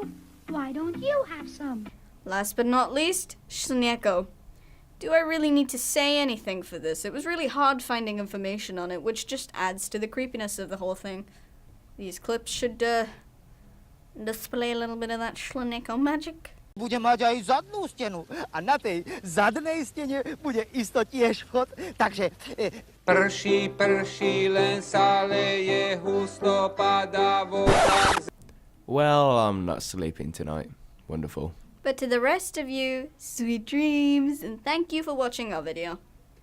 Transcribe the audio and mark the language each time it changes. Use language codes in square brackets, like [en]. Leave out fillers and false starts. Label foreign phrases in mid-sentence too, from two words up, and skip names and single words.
[en] Why don't you have some? Last but not least, Shneko. Do I really need to say anything for this? It was really hard finding information on it, which just adds to the creepiness of the whole thing. These clips should, display a little bit of that Shneko magic. [sk] Bude mať aj zadnú stenu a na tej zadnej stene bude isto tiež vchod. Takže Prší, prší, len sa leje, husto padá voda. [en] Well, I'm not sleeping tonight. Wonderful. But to the rest of you, sweet dreams, and thank you for watching our video.